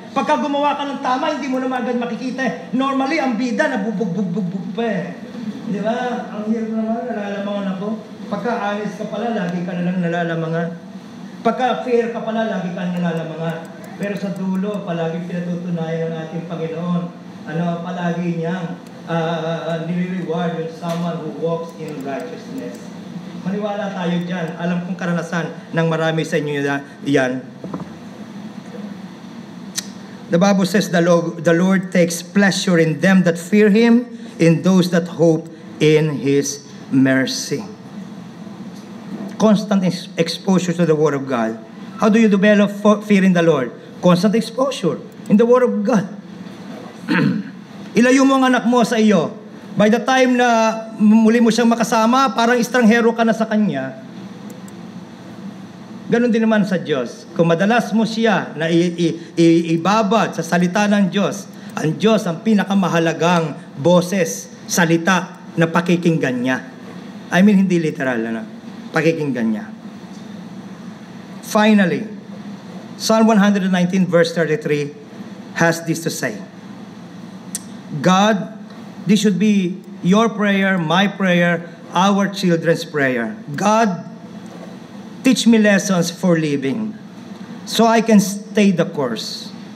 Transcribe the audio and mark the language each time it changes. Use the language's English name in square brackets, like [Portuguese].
[Filipino] Pagka gumawa ka ng tama, hindi mo na agad makikita. Normally, ang bida nabubugbog pa eh. Di ba? Ang hirap naman, nalalamangan ako. Pagka honest ka pala, lagi ka nalang nalalamangan. Pagka fair ka pala, lagi ka nalalamangan. Pero sa dulo, palagi pinatutunayan ng ating Panginoon. Palagi niyang nire-reward yung [English] someone who walks in righteousness. [Filipino] Maniwala tayo dyan. Alam kong karanasan ng marami sa inyo yan. [English] The Bible says the Lord takes pleasure in them that fear Him, in those that hope in His mercy. Constant exposure to the Word of God. How do you develop fear in the Lord? Constant exposure in the Word of God. [Filipino] Ilayo mo ang anak mo sa iyo. [English] By the time [Filipino] na muli mo siyang makasama, parang estranghero ka na sa kanya. Ganon din naman sa Diyos. Kung madalas mo siya na ibabad sa salita ng Diyos, ang Diyos ang pinakamahalagang boses, salita na pakikinggan niya. I mean, hindi literal, pakikinggan niya. [English] Finally, Psalm 119 verse 33 has this to say, God, this should be your prayer, my prayer, our children's prayer. God, teach me lessons for living so I can stay the course.